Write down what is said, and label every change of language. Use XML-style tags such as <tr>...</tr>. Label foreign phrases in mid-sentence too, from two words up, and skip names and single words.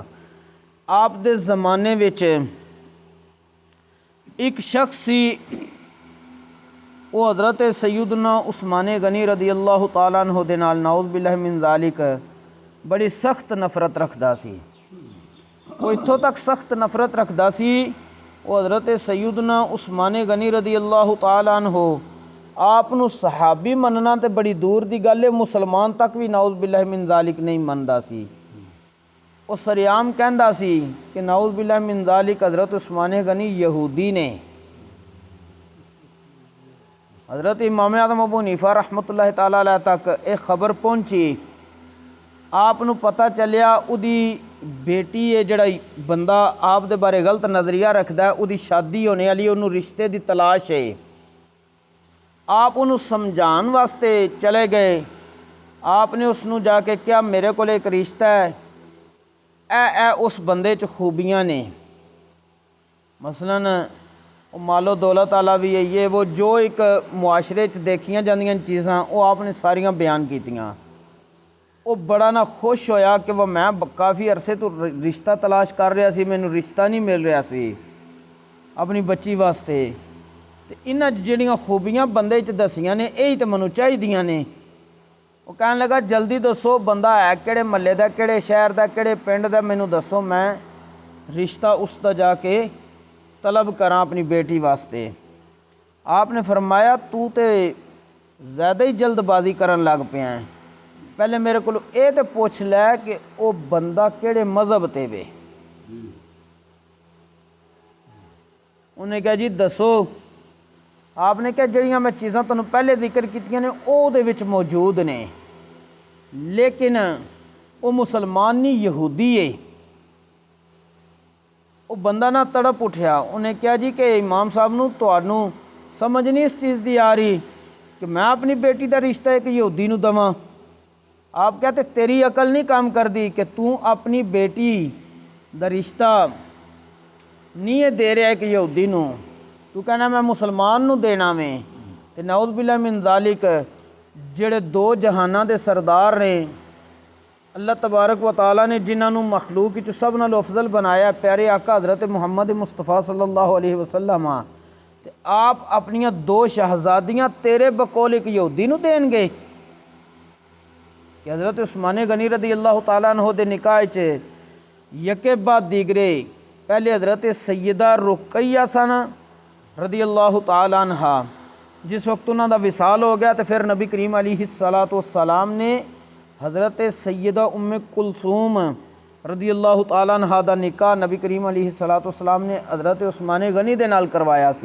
<pa>آپ دے زمانے وچ ایک شخص سی، وہ حضرت سیدنا عثمان غنی</pa> <ar>رضی اللہ تعالیٰ عنہ</ar> <pa>دے نال</pa> <ar>نعوذ باللہ من ذالک</ar> <pa>بڑی سخت نفرت رکھدا سی۔ وہ اتھوں تک سخت نفرت رکھدا سی، وہ حضرت سیدنا عثمان غنی</pa> <ar>رضی اللہ تعالیٰ عنہ</ar> <pa>آپ نو صحابی مننا تے بڑی دور دی گل ہے، مسلمان تک بھی</pa> <ar>نعوذ باللہ من ذالک</ar> <pa>نہیں مندا سی۔ وہ سریعام کہندا سی کہ</pa> <ar>نعوذ باللہ من ذالک</ar> <pa>حضرت عثمان غنی یہودی نے۔ حضرت امام اعظم ابو حنیفہ</pa> <ar>رحمۃ اللہ تعالیٰ علیہ</ar> <pa>تک ایک خبر پہنچی، آپ نو پتہ چلیا اودی بیٹی ہے جڑا بندہ آپ دے بارے غلط نظریہ رکھدا ہے، اودی شادی ہونے والی، انہوں رشتے دی تلاش ہے۔ آپ انہوں سمجھان واسطے چلے گئے، آپ نے اس نو جا کے کیا میرے کو ایک رشتہ ہے، اے اس بندے چ خوبیاں نے، مثلاً وہ مال و دولت والا بھی ہے، یہ وہ جو ایک معاشرے چ دیکھیاں جاندیاں چیزاں وہ آپ نے ساریاں بیان کیتیاں۔ وہ بڑا نہ خوش ہویا کہ وہ میں کافی عرصے تو رشتہ تلاش کر رہا سی، مینوں رشتہ نہیں مل رہا سی اپنی بچی واسطے، تے انہاں جڑیاں خوبیاں بندے چ دسیاں نے یہی تو مینوں چاہیدیاں نے۔ وہ کہنے لگا جلدی دسو بندہ ہے کہڑے محلے دا، کہڑے شہر دا، کہڑے پنڈ دا، مینوں دسو میں رشتہ اس دا جا کے طلب کراں اپنی بیٹی واسطے۔ آپ نے فرمایا تو تے زیادہ ہی جلد بازی کرن لگ پیا ہے، پہلے میرے کو اے تے پوچھ لے کہ وہ بندہ کہڑے مذہب تے وے۔ انہیں کہا جی دسو۔ آپ نے کہا جڑیاں میں چیزاں تنوں پہلے ذکر کیتیاں نے او دے وچ موجود نے، لیکن وہ مسلمان نہیں یہودی ہے۔ وہ بندہ نہ تڑپ اٹھیا، انہیں کہا جی کہ امام صاحب نو تہانوں سمجھ نہیں اس چیز دی آ رہی کہ میں اپنی بیٹی دا رشتہ ایک یہودی نو دواں۔ آپ کہتے تیری عقل نہیں کام کر دی کہ تو اپنی بیٹی دا رشتہ نہیں دے رہا ایک یہودی نو، تو کہنا میں مسلمان نو دینا میں۔ تے</pa> <ar>نعوذ باللہ من ذالک</ar> <pa>جڑے دو جہاناں دے سردار نے،</pa> <ar>اللہ تبارک و تعالیٰ</ar> <pa>نے جنہاں نو مخلوق وچ سب نالوں افضل بنایا، پیارے آقا حضرت محمد مصطفیٰ</pa> <ar>صلی اللہ علیہ وسلم،</ar> <pa>تے آپ اپنیاں دو شہزادیاں تیرے بقول ایک یہودی نو دین گے؟ کہ حضرت عثمان غنی</pa> <ar>رضی اللہ تعالیٰ عنہ</ar> <pa>دے نکاح چ</pa> <fa>یکے بعد دیگرے،</fa> <pa>پہلے حضرت سیدہ رقیہ سن</pa> <ar>رضی اللہ تعالیٰ عنہ،</ar> <pa>جس وقت انہوں دا وصال ہو گیا تو پھر نبی کریم</pa> <ar>علیہ السلام</ar> <pa>نے حضرت سیدہ ام کلثوم</pa> <ar>رضی اللہ تعالیٰ عنہ</ar> <pa>دا نکاح نبی کریم</pa> <ar>علیہ السلام</ar> <pa>نے حضرت عثمان غنی دے نال کروایا سی۔</pa>